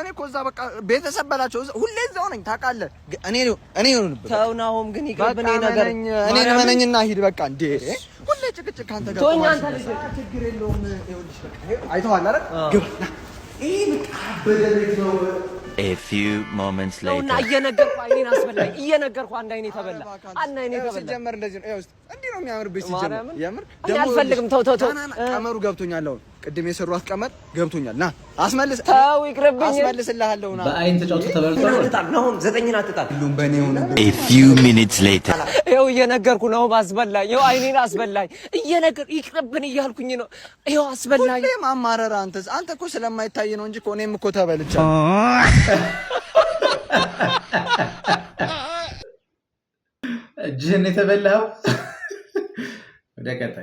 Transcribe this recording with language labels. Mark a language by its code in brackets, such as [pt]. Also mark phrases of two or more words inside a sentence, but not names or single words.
[am] እኔ እኮ እዛ በቃ ቤተሰብ በላቸው ሁሌ እዛው ነኝ ታውቃለህ። እኔ ይሁንብህ። ተው ናሆም ግን ይቅርብኝ። እኔ መነኝና ሂድ በቃ። እንዴ ሁሌ ጭቅጭቅ ካንተ ጋር ተወኝ። አንተ ልጅ ችግር የለውም። ይኸውልሽ በቃ አይተዋል አይደል? ግባ ይሄ በቃ በደረክ ነው። [en] A few moments later [am] እና እየነገርኩህ አይኔን አስበላኝ። እየነገርኩህ አንድ አይኔ ተበላ። አይኔ ተበላ። ሲጀመር እንደዚህ ነው። ይኸውልህ እንዲህ ነው የሚያምርብሽ። ሲጀመር የምር ደግሞ አልፈልግም። ተው ቀመሩ ገብቶኛል። አሁን ቅድም የሰሯት ቀመር ገብቶኛል። ና አስመልስ። ተው ይቅርብኝ። አስመልስልሃለሁ። ና በአይን ተጫውቶ ተበልቷል። ናሆም 9 አትጣል። ሁሉም በእኔ ሆነ። [en] A few minutes later [am] ይኸው እየነገርኩህ ነው። አስበላኝ። ይኸው አይኔን አስበላኝ። ይቅርብን እያልኩኝ ነው። ይኸው አስበላኝ። ሁሌ ማማረር። አንተ እኮ ስለማይታይ ነው እንጂ እኮ እኔም እኮ ተበልቻለሁ። እጅህን የተበላው። ወደ ቀጣይ